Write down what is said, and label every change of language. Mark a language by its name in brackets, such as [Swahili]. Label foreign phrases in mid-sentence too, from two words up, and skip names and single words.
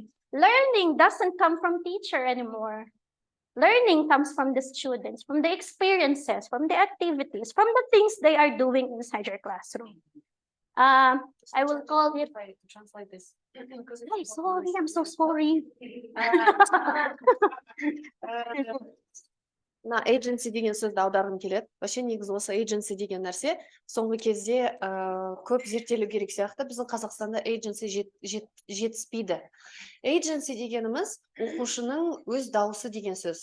[English] Learning doesn't come from teacher anymore. Learning comes from the students, from the experiences, from the activities, from the things they are doing inside your classroom. I will call it. Translate this. I'm sorry, I'm so sorry. [Kazakh] Мына agency деген сөзді аударғым келеді. Вообще негізі осы agency деген нәрсе соңғы кезде көп зерттелу керек сияқты. Біздің Қазақстанда agency жетіспейді. Agency дегеніміз оқушының өз дауысы деген сөз.